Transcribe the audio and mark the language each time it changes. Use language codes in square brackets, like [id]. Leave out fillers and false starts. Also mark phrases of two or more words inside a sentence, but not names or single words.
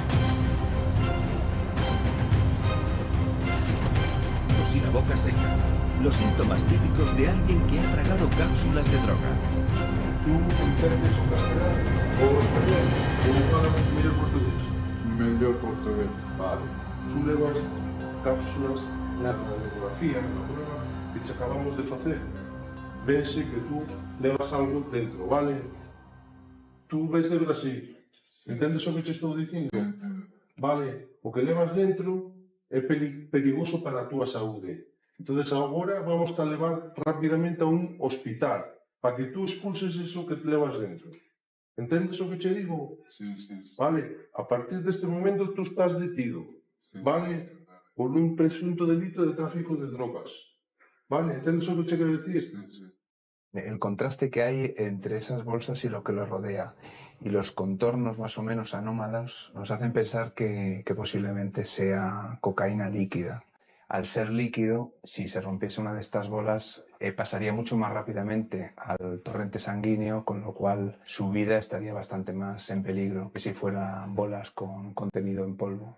[es] Pues sí, la boca seca. Los síntomas típicos de alguien que ha tragado cápsulas de droga. ¿Tú entiendes o castellano o español? [gl] ¿Cómo falas mellor portugués? Mellor portugués. Vale. Tú levas cápsulas na radiografía, na prueba que te acabamos de facer. Vense que tú levas algo dentro, vale? Tú ves de Brasil. Entendes o que te estou dicindo? Vale, o que levas dentro é perigoso para a túa saúde. Entonces agora vamos a levar rapidamente a un hospital para que tú expulses eso que te levas dentro. Entendes o que che digo? Sí, sí, sí. Vale, a partir deste momento tú estás detido, vale? Por un presunto delito de tráfico de drogas. Vale, entendes o que che quero dicir? Sí, sí. [es] El contraste que hay entre esas bolsas y lo que los rodea y los contornos más o menos anómalos nos hacen pensar que posiblemente sea cocaína líquida. Al ser líquido, si se rompiese una de estas bolas, pasaría mucho más rápidamente al torrente sanguíneo, con lo cual su vida estaría bastante más en peligro que si fueran bolas con contenido en polvo.